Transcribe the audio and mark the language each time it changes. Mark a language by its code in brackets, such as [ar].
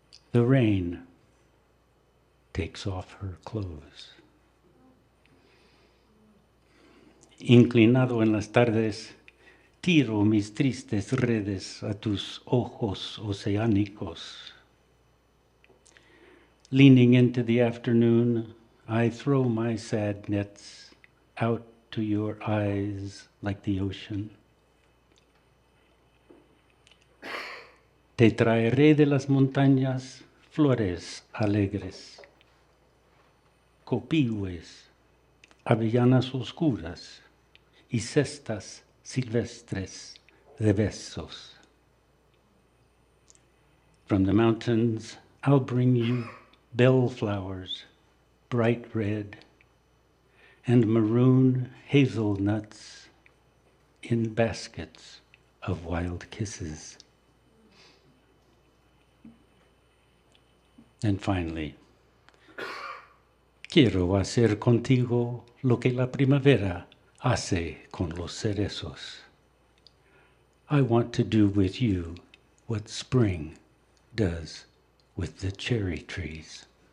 [en] The rain takes off her clothes. [es] Inclinado en las tardes, tiro mis tristes redes a tus ojos oceánicos. [en] Leaning into the afternoon, I throw my sad nets out to your eyes like the ocean. [es] Te traeré de las montañas flores alegres, copihue, avellanas oscuras y cestas silvestres de besos. [en] From the mountains, I'll bring you bellflowers, bright red, and maroon hazelnuts in baskets of wild kisses. And finally, [es] quiero hacer contigo lo que la primavera hace con los cerezos. [en] I want to do with you what spring does with the cherry trees.